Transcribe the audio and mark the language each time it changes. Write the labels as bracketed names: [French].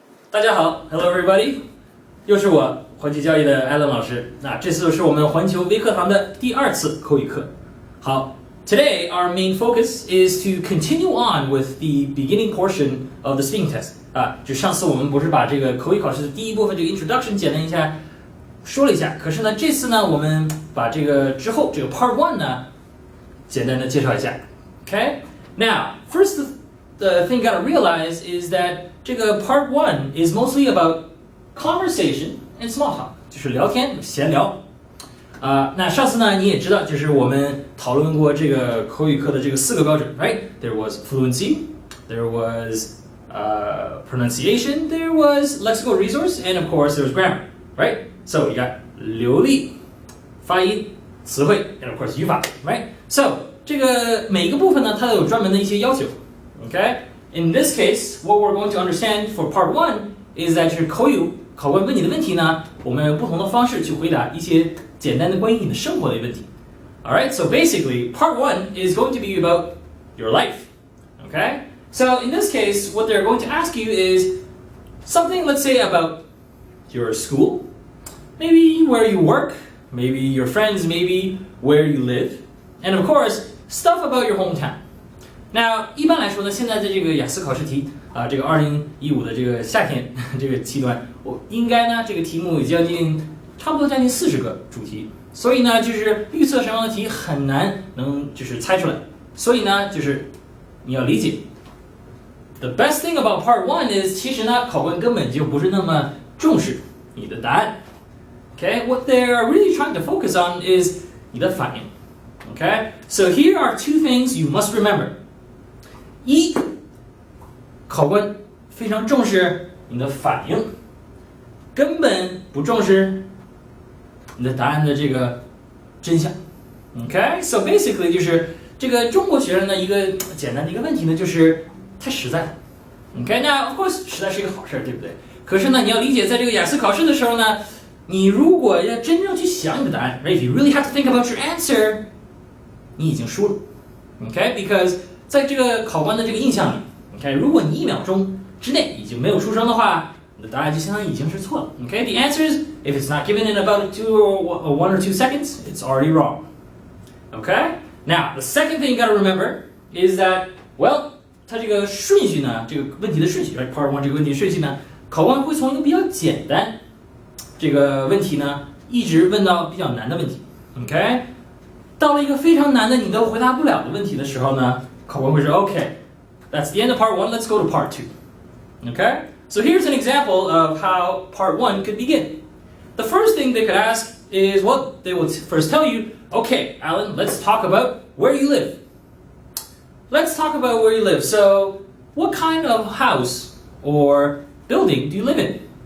[Chinese] 大家好 ， [English] Hello everybody， [Chinese] 又是我环球教育的 Allen 老师。那这次是我们环球微课堂的第2次口语课。 [English] 好 ，Today our main focus is to continue on with the beginning portion of the speaking test。 [Chinese] 就上次我们不是把这个口语考试的第一部分这个 introduction 简单一下说了一下，可是呢，这次呢，我们把这个之后这个 Part 1呢，简单的介绍一下。 [English] Okay, now first the thing you gotta realize is that [Chinese] 这个 [English] Part 1 is mostly about conversation and small talk， [Chinese] 就是聊天闲聊。那上次呢你也知道，就是我们讨论过这个口语课的这个4个标准 ，right? [English] There was fluency, there was pronunciation, there was lexical resource, and of course there was grammar, right? So you got [Chinese] 流利、发音、词汇 [English] and of course [Chinese] 语法 [English] right? So [Chinese] 这个每一个部分呢，它都有专门的一些要求 ， [English] OK？In this case, what we're going to understand for Part 1 is that [Chinese] 就是口语考官问你的问题呢，我们用不同的方式去回答一些简单的关于你的生活的问题。 [English] Alright, so basically, Part 1 is going to be about your life. Okay? So in this case, what they're going to ask you is something, let's say, about your school, maybe where you work, maybe your friends, maybe where you live, and of course, stuff about your hometown. Now, [Chinese] 一般来说呢，现在的这个雅思考试题这个2015的这个夏天这个期段，我应该呢这个题目差不多将近40个主题，所以呢就是预测什么样的题很难能就是猜出来，所以呢就是你要理解。 [English] The best thing about Part 1 is [Chinese] 其实呢考官根本就不是那么重视你的答案。 [English] Okay, what they're really trying to focus on is [Chinese] 你的反应。 [English] Okay, so here are 2 things you must remember. [Chinese] 一，考官非常重视你的反应，根本不重视你的答案的这个真相。 [English] Okay, so basically [Chinese] 就是这个中国学生的一个简单的一个问题呢，就是太实在了。 [English] Okay, [Chinese] 那 [English] of course [Chinese] 实在是一个好事，对不对？可是呢，你要理解，在这个雅思考试的时候呢，你如果要真正去想你的答案 ， [English] right? If you really have to think about your answer， [Chinese] 你已经输了。 [English] Okay, because [Chinese] 在这个考官的这个印象里 ，OK， 如果你1秒钟之内已经没有出声的话，你的答案就相当于已经是错了。 [English] OK， the answers if it's not given in about 1 or 2 seconds, it's already wrong. Okay, now the second thing you gotta remember is that well， [Chinese] 它这个顺序呢，这个问题的顺序 [English] ，right? [Chinese] Part 1这个问题顺序呢，考官会从一个比较简单这个问题呢，一直问到比较难的问题。 OK， 到了一个非常难的你都回答不了的问题的时候呢，考官会说 [English] OK, that's the end of Part 1, let's go to Part 2. Okay? So here's an example of how Part 1 could begin. The first thing they could ask is, well, they will first tell you, okay, Alan, let's talk about where you live. Let's talk about where you live. So, what kind of house or building do you live in?